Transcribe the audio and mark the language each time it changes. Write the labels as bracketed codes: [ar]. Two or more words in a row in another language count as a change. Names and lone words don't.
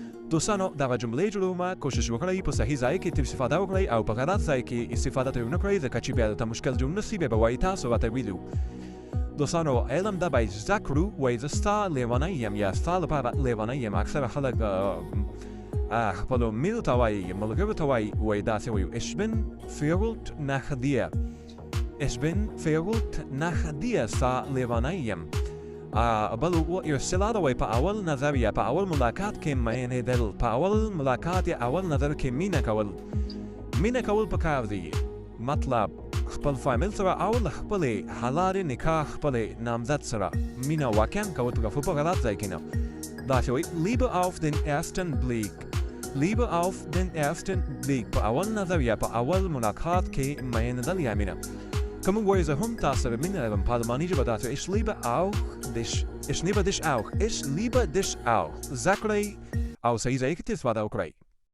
[ps] دوستانو دغه جملې جوړومه کوشش وکړئ په صحیح ځای کې ترې استفاده وکړئ او په غلط ځای کې استفاده ترې ونه کړئ ځکه چې بیا درته مشکل جوړ نه سي بیا به وایي تاسو راته ویلي دوستانو علم دا باید زده کړو وایي زه ستا لیونی یم یا ستا لپاره لیونی یم اکثره خلک خپلو مینو ته وایي ملګرو ته وایي داسې وایو [de] Ich bin verrückt nach dir Ich bin verrückt nach dir [ps] ستا لیونی یم بل یو اصطلاح ده وایي په اول نظر یا په اول ملاقات کې مینېدل په اول ملاقات یا اول نظر کې مینه کول پکار دي مطلب خپل فامیل سره او له خپلې حلالې نکاح خپلې نامزد سره مینه واقعا کول په غلط ځای کې نه داسې وایي [de] Liebe auf den ersten Blick Liebe auf den ersten Blick [ps] په اول نظر یا په اول ملاقات کې مینېدل یا مینه که موږ وایو زه هم تا سره مینه لرم په الماني ژبه داسې [de] Ich liebe dich auch [ps] زده کړئ او صحیح ځای کې استفاده وکړئ